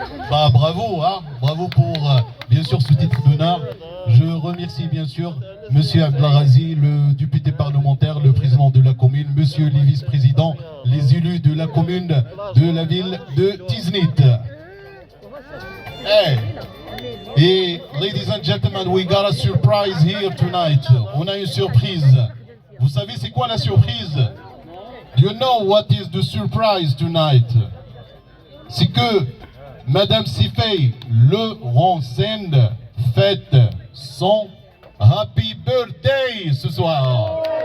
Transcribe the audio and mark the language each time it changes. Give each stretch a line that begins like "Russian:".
French: Bah bravo, hein, bravo pour bien sûr ce titre d'honneur. Je remercie bien sûr Monsieur Abdelarazi, le député parlementaire, le président de la commune, Monsieur les vice-présidents, les élus de la commune de la ville de Tiznit. Hey.
English: Et ladies and gentlemen, we got a surprise here tonight.
French: On a une surprise. Vous savez c'est quoi la surprise?
English: Do you know what is the surprise tonight?
French: C'est que Madame Sifaï Laurentine fête son
English: happy birthday
French: ce soir.